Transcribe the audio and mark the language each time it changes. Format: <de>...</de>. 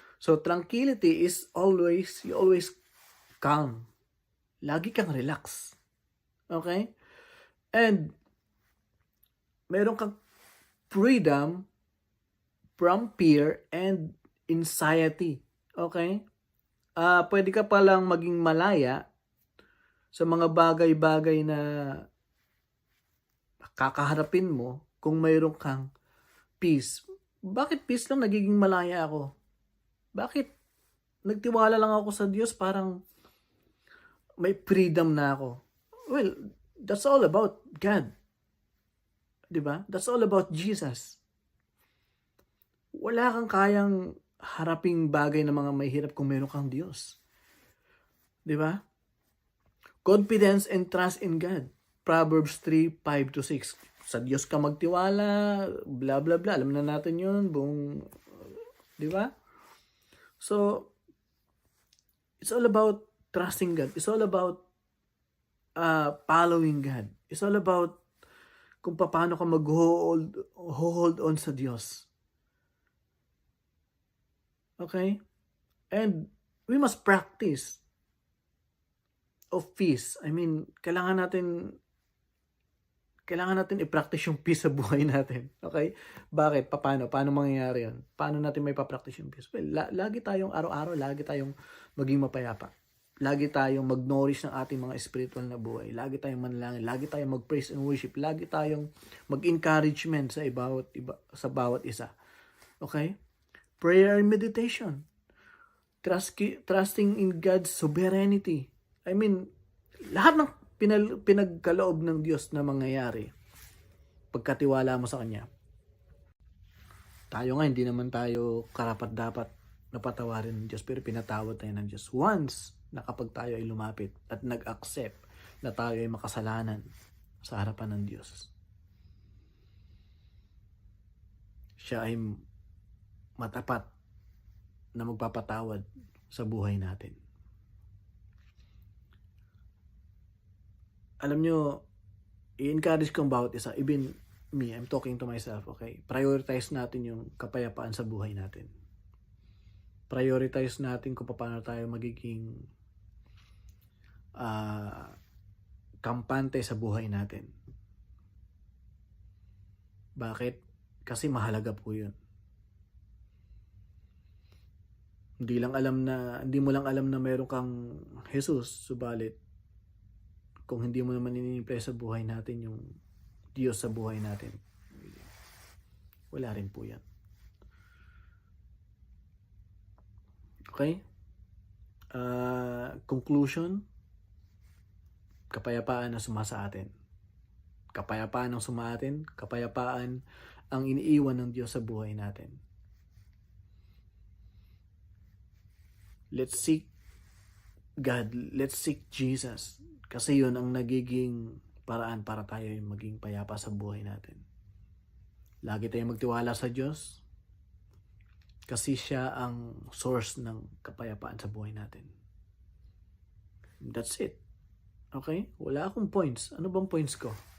<en>So, tranquility is you always calm.</en> <tl>Lagi kang relax,</tl> <en>okay? And,</en> <tl>meron kang</tl> <en>freedom from fear and anxiety. Okay?</en> <tl>Pwede ka palang maging malaya sa mga bagay-bagay na kakaharapin mo kung mayroon kang peace. Bakit peace lang nagiging malaya ako? Bakit nagtiwala lang ako sa Diyos parang may freedom na ako?</tl> <en>Well, that's all about God.</en> <tl>'Di ba?</tl> <en>That's all about Jesus.</en> <tl>Wala kang kayang haraping bagay na mga may hirap kung meron kang Diyos. 'Di ba?</tl> <en>Confidence and trust in God. Proverbs 3:5-6.</en> <tl>Sa Diyos ka magtiwala, blah blah blah. Alam na natin 'yun, buong 'di ba?</tl> <en>So, it's all about trusting God. It's all about following God. It's all about</en> <tl>kung paano ka mag-hold on sa Diyos.</tl> <en>Okay? And we must practice of peace. I mean,</en> <tl>kailangan natin i-practice yung peace sa buhay natin. Okay? Bakit? Paano? Paano mangyayari yun? Paano natin may pa-practice yung peace? Well, lagi tayong araw-araw, lagi tayong maging mapayapa. Lagi tayong mag-nourish ng ating mga spiritual na buhay. Lagi tayong manalangin. Lagi tayong mag-praise and worship. Lagi tayong mag-encouragement sa bawat isa. Okay?</tl> <en>Prayer and meditation. Trusting in God's sovereignty. I mean,</en> <tl>lahat ng pinagkaloob ng Diyos na mangyayari pagkatiwala mo sa Kanya. Tayo nga, hindi naman tayo karapat-dapat na patawarin ng Diyos, pero pinatawad tayo ng Diyos once na kapag tayo ay lumapit at nag-accept na tayo ay makasalanan sa harapan ng Diyos. Siya ay matapat na magpapatawad sa buhay natin. Alam nyo, i-encourage kong bawat isa,</tl> <en>even me, I'm talking to myself, okay?</en> <tl>Prioritize natin yung kapayapaan sa buhay natin. Prioritize natin kung paano tayo magiging kampante sa buhay natin. Bakit? Kasi mahalaga po yun. Hindi mo lang alam na meron kang Jesus, subalit kung hindi mo naman ini-imply sa buhay natin yung Diyos sa buhay natin, wala rin po yan.</tl> <en>Okay?</en> <tl>Conclusion, kapayapaan ang sumasa atin. Kapayapaan ang sumaatin, kapayapaan ang iniiwan ng Diyos sa buhay natin.</tl> <en>Let's seek God, let's seek Jesus.</en> <tl>Kasi yun ang nagiging paraan para tayo maging payapa sa buhay natin. Lagi tayong magtiwala sa Diyos kasi siya ang source ng kapayapaan sa buhay natin.</tl> <en>That's it. Okay?</en> <tl>Wala akong points. Ano bang points ko?</tl>